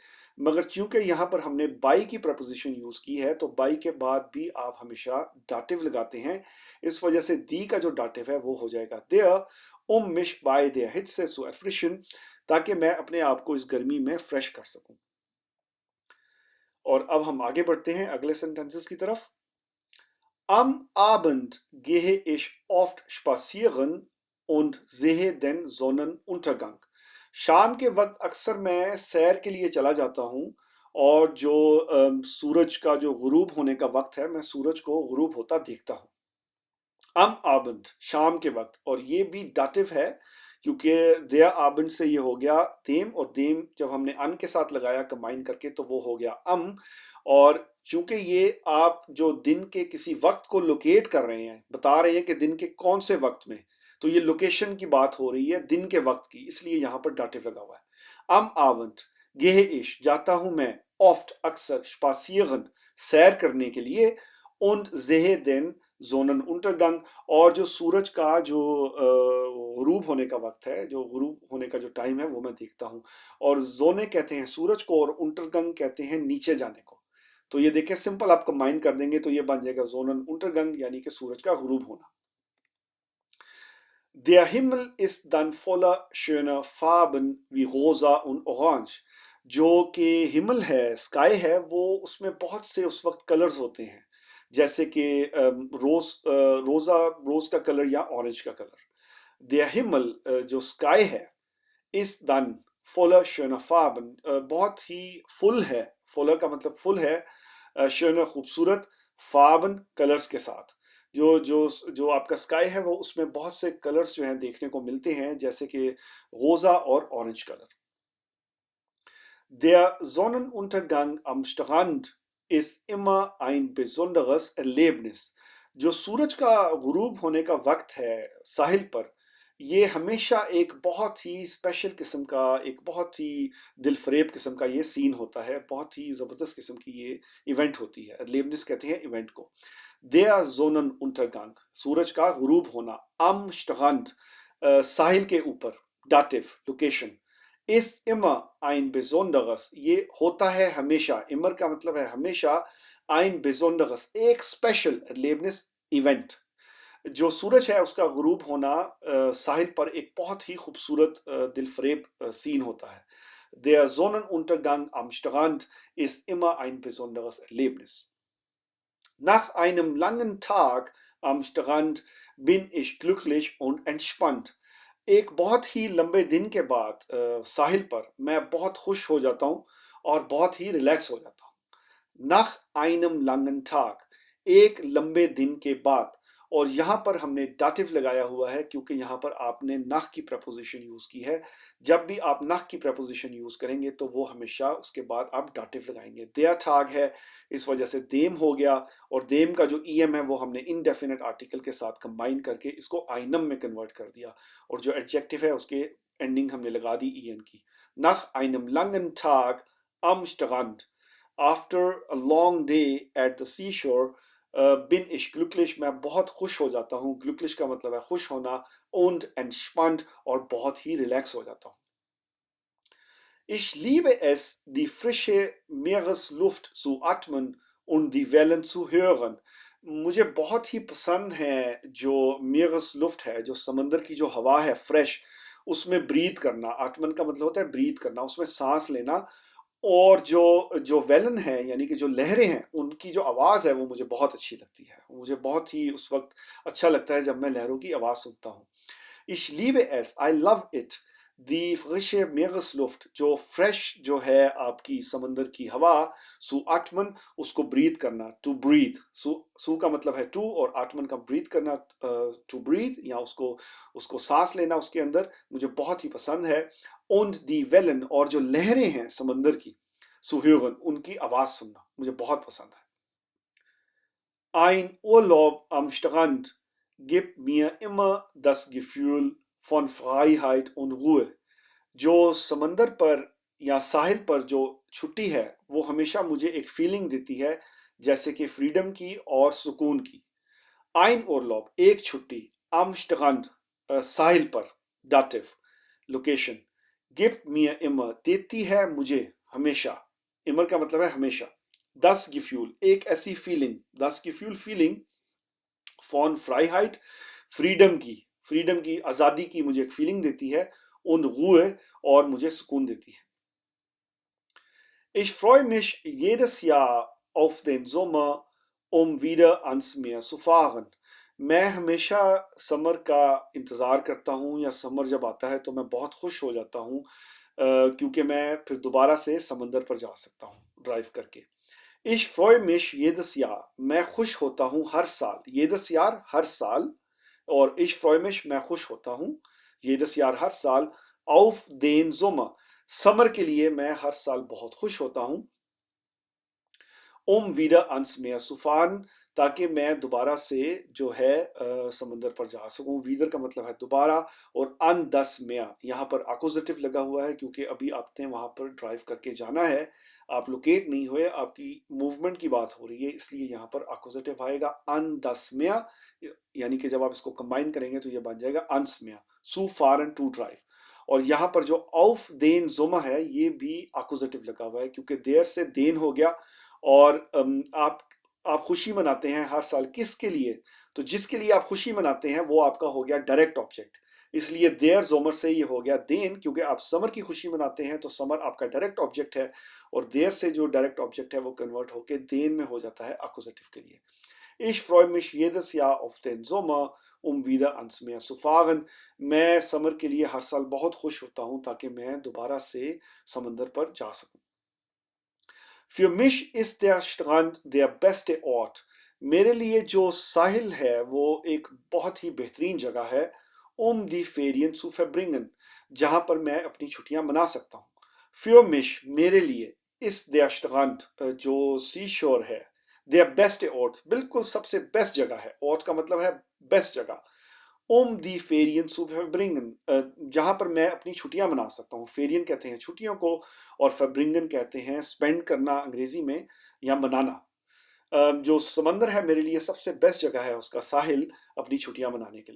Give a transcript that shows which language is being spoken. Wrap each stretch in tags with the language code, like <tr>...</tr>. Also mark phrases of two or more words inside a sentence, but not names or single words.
<hi>मगर चूंकि यहाँ पर हमने बाई की प्रपोजिशन यूज की है तो बाई के बाद भी आप हमेशा डाटिव लगाते हैं, इस वजह से दी का जो डाटिव है वो हो जाएगा देयर मिश बाय देयर हिट से सो एफ्रेशन, ताकि मैं अपने आप को इस गर्मी में फ्रेश कर सकूं। और अब हम आगे बढ़ते हैं अगले सेंटेंसेस की तरफ।</hi> <de>Am Abend gehe ich oft spazieren und sehe den Sonnenuntergang।</de> <hi>शाम के वक्त अक्सर मैं सैर के लिए चला जाता हूँ और जो सूरज का जो गुरूब होने का वक्त है, मैं सूरज को गुरूब होता देखता हूँ।</hi> <de>am Abend</de> <hi>शाम के वक्त, और ये भी डाटिव है क्योंकि</hi> <de>der Abend</de> <hi>से ये हो गया देम, और देम जब हमने अन के साथ लगाया कंबाइन करके तो वो हो गया और चूंकि ये आप जो दिन के किसी वक्त को लोकेट कर रहे हैं, बता रहे हैं कि दिन के कौन से वक्त में, तो ये लोकेशन की बात हो रही है दिन के वक्त की, इसलिए यहाँ पर डाटिव लगा हुआ है।</hi> <de>am Abend gehe ich</de> <hi>जाता हूं मैं, oft अक्सर, spazieren सैर करने के लिए,</hi> <de>und sehe den Sonnenuntergang</de> <hi>और जो सूरज का जो गुरूब होने का वक्त है, जो गुरूब होने का जो टाइम है वो मैं देखता हूँ। और जोने कहते हैं सूरज को और untergang कहते हैं नीचे जाने को। तो ये देखिए सिंपल आप कंबाइन कर देंगे तो ये बन जाएगा Sonnenuntergang, यानी कि सूरज का गुरूब होना।</hi> <de>Der Himmel ist dann voller schöner Farben wie rosa und orange।</de> <hi>जो कि हिमल है, स्काई है, वो उसमें बहुत से उस वक्त कलर्स होते हैं, जैसे कि रोज का कलर या ऑरेंज का कलर।</hi> <de>Der Himmel</de> <hi>जो स्काई है, इस</hi> <de>dann voller schöner Farben</de> <hi>बहुत ही फुल है, फुलर का मतलब फुल है, schöner खूबसूरत, Farben कलर्स के साथ। जो जो जो आपका स्काई है वो उसमें बहुत से कलर्स जो हैं देखने को मिलते हैं, जैसे कि रोजा और ऑरेंज कलर।</hi> <de>Der Sonnenuntergang am Strand ist immer ein besonderes Erlebnis।</de> <hi>जो सूरज का गुरूब होने का वक्त है साहिल पर, ये हमेशा एक बहुत ही स्पेशल किस्म का, एक बहुत ही दिलफरेब किस्म का ये सीन होता है, बहुत ही ज़बरदस्त किस्म की ये इवेंट होती है। एरलेबनिस कहते हैं इवेंट को।</hi> <de>Der Sonnenuntergang</de> <hi>सूरज का गुरूब होना, am Strand साहिल के ऊपर, दाटिव लोकेशन,</hi> <de>ist immer ein besonderes</de> <hi>ये होता है हमेशा, immer का मतलब है हमेशा,</hi> <de>ein besonderes</de> <hi>एक स्पेशल Erlebnis इवेंट। जो सूरज है उसका गुरूब होना साहिल पर एक बहुत ही खूबसूरत दिलफरेब सीन होता है।</hi> <de>Der Sonnenuntergang am Strand ist immer ein besonderes Erlebnis। Nach einem langen Tag am Strand bin ich glücklich und entspannt।</de> <hi>एक बहुत ही लंबे दिन के बाद साहिल पर मैं बहुत खुश हो जाता हूँ और बहुत ही रिलैक्स हो जाता हूँ।</hi> <de>nach einem langen Tag,</de> <hi>एक लंबे दिन के बाद। और यहाँ पर हमने दाटिव लगाया हुआ है क्योंकि यहाँ पर आपने nach की प्रपोजिशन यूज की है। जब भी आप nach की प्रपोजिशन यूज करेंगे तो वो हमेशा उसके बाद आप दाटिव लगाएंगे।</hi> <de>der Tag</de> <hi>है, इस वजह से dem हो गया, और dem का जो em है वो हमने</hi> <en>indefinite article</en> <hi>के साथ कंबाइन करके इसको einem में कन्वर्ट कर दिया, और जो एडजेक्टिव है उसके एंडिंग हमने लगा दी en की।</hi> <de>nach einem langen Tag am Strand,</de> <en>after a long day at the seashore,</en> <de>bin ich glücklich,</de> <hi>मैं बहुत खुश हो जाता हूँ। glücklich का मतलब है खुश होना,</hi> <de>und entspannt,</de> <hi>और बहुत ही रिलैक्स हो जाता हूँ।</hi> <de>Ich liebe es, die frische Meeresluft zu atmen und die Wellen zu hören.</de> <hi>मुझे बहुत ही पसंद है जो Meeresluft है, जो समंदर की जो हवा है फ्रेश, उसमें ब्रीथ करना। आटमन का मतलब होता है ब्रीथ करना, उसमें सांस लेना। और जो जो वेलन है यानी कि जो लहरें हैं, उनकी जो आवाज़ है वो मुझे बहुत अच्छी लगती है। मुझे बहुत ही उस वक्त अच्छा लगता है जब मैं लहरों की आवाज़ सुनता हूँ।</hi> <de>Ich liebe es,</de> <en>I love it,</en> <de>die frische Meeresluft,</de> <hi>जो फ्रेश जो है आपकी समंदर की हवा,</hi> <de>zu atmen,</de> <hi>उसको ब्रीथ करना,</hi> <en>to breathe.</en> <hi>सु का मतलब है टू, और आटमन का ब्रीथ करना,</hi> <en>to breathe,</en> <hi>या उसको उसको सांस लेना उसके अंदर, मुझे बहुत ही पसंद है।</hi> <de>und die Wellen,</de> <hi>और जो लहरें हैं समंदर की,</hi> <de>zu hören,</de> <hi>उनकी आवाज़ सुनना मुझे बहुत पसंद है।</hi> <de>Ein Urlaub am Strand gibt mir immer das Gefühl von Freiheit und Ruhe.</de> <hi>जो समंदर पर या साहिल पर जो छुट्टी है वो हमेशा मुझे एक फीलिंग देती है, जैसे कि फ्रीडम की और सुकून की।</hi> <de>Ein Urlaub,</de> <hi>एक छुट्टी,</hi> <de>am Strand,</de> <hi>साहिल पर, दाटिव, लोकेशन,</hi> <de>gibt mir immer,</de> <hi>देती है मुझे हमेशा, immer का मतलब है हमेशा।</hi> <de>das Gefühl,</de> <hi>एक ऐसी फीलिंग,</hi> <de>das Gefühl फीलिंग, von Freiheit,</de> <hi>फ्रीडम की, आज़ादी की मुझे एक फीलिंग देती है,</hi> <de>und Ruhe,</de> <hi>और मुझे सुकून देती है।</hi> <de>Ich freue mich jedes Jahr auf den Sommer, um wieder ans Meer zu fahren.</de> <hi>मैं हमेशा समर का इंतज़ार करता हूँ, या समर जब आता है तो मैं बहुत खुश हो जाता हूँ, क्योंकि मैं फिर दोबारा से समंदर पर जा सकता हूँ ड्राइव करके।</hi> <de>Ich freue mich jedes Jahr,</de> <hi>मैं खुश होता हूँ हर साल,</hi> <de>jedes Jahr</de> <hi>हर साल, और</hi> <de>ich freue mich</de> <hi>मैं खुश होता हूँ,</hi> <de>jedes Jahr</de> <hi>हर साल,</hi> <de>auf den Sommer,</de> <hi>समर के लिए मैं हर साल बहुत खुश होता हूँ,</hi> <de>wieder ans Meer zu fahren,</de> <hi>ताकि मैं दोबारा से जो है समंदर पर जा सकूं। wieder का मतलब है दोबारा, और</hi> <de>an das Meer,</de> <hi>यहाँ पर accusative लगा हुआ है क्योंकि अभी आपने वहाँ पर ड्राइव करके जाना है, आप लोकेट नहीं हुए, आपकी मूवमेंट की बात हो रही है, इसलिए यहाँ पर accusative आएगा</hi> <de>an das Meer,</de> <hi>यानी कि जब आप इसको कंबाइन करेंगे तो ये बन जाएगा</hi> <de>ans Meer, zu fahren,</de> <en>to drive।</en> <hi>और यहाँ पर जो</hi> <de>auf den Sommer</de> <hi>है ये भी accusative लगा हुआ है क्योंकि देर से देन हो गया, और आप खुशी मनाते हैं हर साल, किसके लिए? तो जिसके लिए आप खुशी मनाते हैं वो आपका हो गया</hi> <en>direct object,</en> <hi>इसलिए</hi> <de>der Sommer</de> <hi>से ये हो गया देन, क्योंकि आप समर की खुशी मनाते हैं तो समर आपका</hi> <en>direct object</en> <hi>है, और देर से जो</hi> <en>direct object</en> <hi>है वो कन्वर्ट होकर देन में हो जाता है अक्यूजेटिव के लिए।</hi> <de>Ich freue mich jedes Jahr auf den Sommer, wieder ans Meer zu fahren.</de> <hi>मैं समर के लिए हर साल बहुत खुश होता हूँ ताकि मैं दोबारा से समंदर पर जा सकूं।</hi> <de>Für mich ist der Strand der beste Ort.</de> <hi>मेरे लिए जो साहिल है वो एक बहुत ही बेहतरीन जगह है,</hi> <de>die Ferien zu verbringen,</de> <hi>जहाँ पर मैं अपनी छुट्टियां मना सकता हूँ।</hi> <de>Für mich,</de> <hi>मेरे लिए,</hi> <de>ist der Strand,</de> <hi>जो</hi> <en>sea shore</en> <hi>है,</hi> <de>der beste Ort,</de> <hi>बिल्कुल सबसे बेस्ट जगह है। Ort का मतलब है बेस्ट जगह।</hi> <de>die Ferien zu verbringen,</de> <hi>जहाँ पर मैं अपनी छुट्टियां मना सकता हूँ। फेरियन कहते हैं छुट्टियों को, और फब्रिंगन कहते हैं स्पेंड करना अंग्रेजी में, या मनाना। जो समंदर है मेरे लिए सबसे बेस्ट जगह है उसका साहिल, अपनी छुट्टियां मनाने के लिए।</hi>